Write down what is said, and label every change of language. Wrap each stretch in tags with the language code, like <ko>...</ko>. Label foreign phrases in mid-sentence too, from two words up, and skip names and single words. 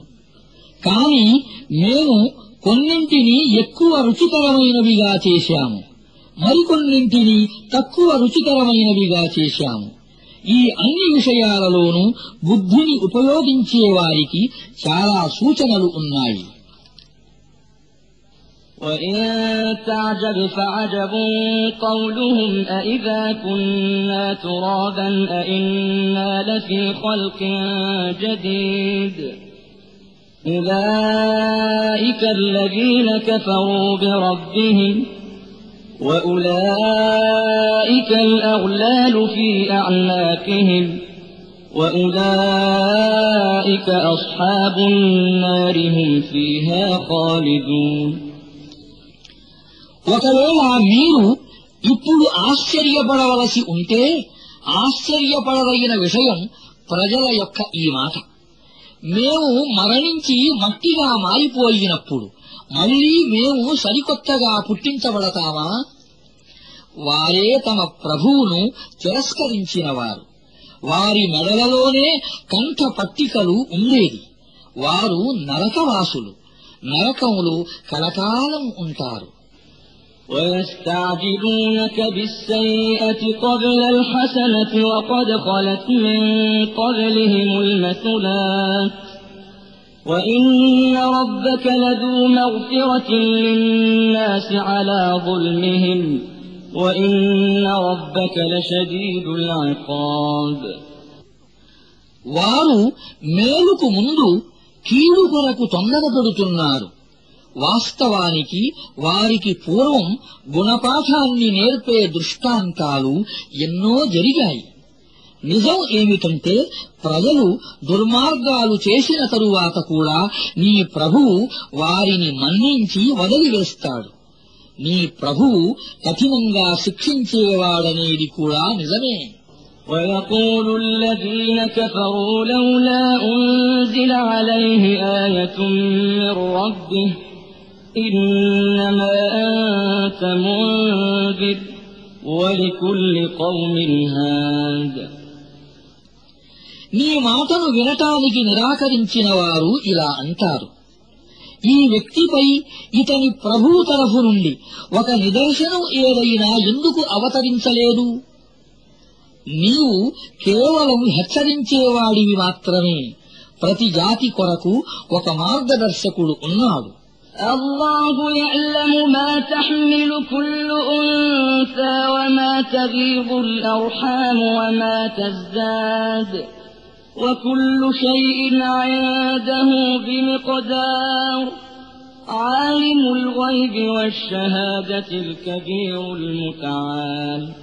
<te>కాని మేము కొన్నింటిని ఎక్కువ రుచికరమైనవిగా చేశాము, మరికొన్నింటిని తక్కువ రుచికరమైనవిగా చేశాము. ఈ అన్ని విషయాలలోనూ బుద్ధిని ఉపయోగించేవారికి చాలా సూచనలు ఉన్నాయి.</te> <ar>وَإِن تَعْجَبْ فَعَجَبٌ قَوْلُهُمْ أَإِذَا كُنَّا تُرَابًا أَإِنَّا لَفِي خَلْقٍ جَدِيدٍ أُولَئِكَ الَّذِينَ كَفَرُوا بِرَبِّهِمْ وَأُولَئِكَ الْأَغْلَالُ فِي أَعْنَاقِهِمْ وَأُولَئِكَ أَصْحَابُ النَّارِ هُمْ فِيهَا خَالِدُونَ</ar> <te>ఒకవేళ మీరు ఇప్పుడు ఆశ్చర్యపడవలసి ఉంటే ఆశ్చర్యపడదగిన విషయం ప్రజల యొక్క ఈ మాట. మేము మరణించి మట్టిగా మారిపోయినప్పుడు మళ్లీ మేము సరికొత్తగా పుట్టించబడతామా? వారే తమ ప్రభువును తిరస్కరించినవారు. వారి మెడలలోనే కంఠ పట్టికలు ఉండేది. వారు నరకవాసులు. నరకములు కలకాలం ఉంటారు.</te> <ar>ويستعجلونك بالسيئة قبل الحسنة وقد خلت من قبلهم المثلات وإن ربك لذو مغفرة للناس على ظلمهم وإن ربك لشديد العقاب.</ar> <te>వారు మేలుకు ముందు కీడు కొరకు తొందరపడుతున్నారు. వాస్తవానికి వారికి పూర్వం గుణపాఠాన్ని నేర్పే దృష్టాంతాలు ఎన్నో జరిగాయి. నిజం ఏమిటంటే ప్రజలు దుర్మార్గాలు చేసిన తరువాత కూడా నీ ప్రభువు వారిని మన్నించి వదిలివేస్తాడు. నీ ప్రభువు కఠినంగా శిక్షించేవాడనేది కూడా నిజమే.</te> <ar>ويقول الذين كفروا لولا أنزل عليه آية من ربه إنما أنت منذر ولكل قوم هاد.</ar> <te>నీ మాటను వినటానికి నిరాకరించిన వారు ఇలా అంటారు, ఈ వ్యక్తిపై ఇతని ప్రభువు తరఫు నుండి ఒక నిదర్శనం ఏదైనా ఎందుకు అవతరించలేదు? నీవు కేవలం హెచ్చరించేవాడివి మాత్రమే. ప్రతి జాతి కొరకు ఒక మార్గదర్శకుడు ఉన్నాడు.</te> <ar>الله يعلم ما تحمل كل أنثى وما تغيض الأرحام وما تزداد وكل شيء عنده بمقدار. عالم الغيب والشهادة الكبير المتعال.</ar>